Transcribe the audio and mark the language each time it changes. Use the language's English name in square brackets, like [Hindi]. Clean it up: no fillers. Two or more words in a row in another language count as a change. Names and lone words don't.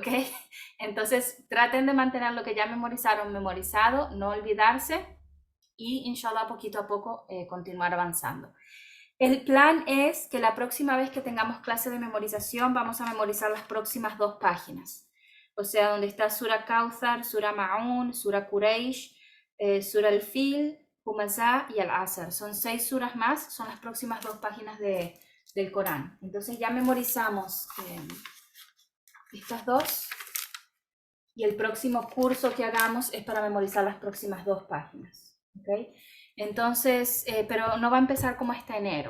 [Spanish] Entonces, traten de mantener lo que ya memorizaron memorizado, no olvidarse y, inshallah, poquito a poco continuar avanzando. El plan es que la próxima vez que tengamos clase de memorización, vamos a memorizar las próximas 2 páginas. O sea, donde está Sura Kauthar, Sura Ma'un, Sura Quraysh, Sura Al-Fil, Humazah y Al-Asr. Son 6 suras más, son las próximas 2 páginas del Corán. Entonces ya memorizamos estas 2 y el próximo curso que hagamos es para memorizar las próximas 2 páginas. ¿Okay? Entonces, pero no va a empezar como hasta enero.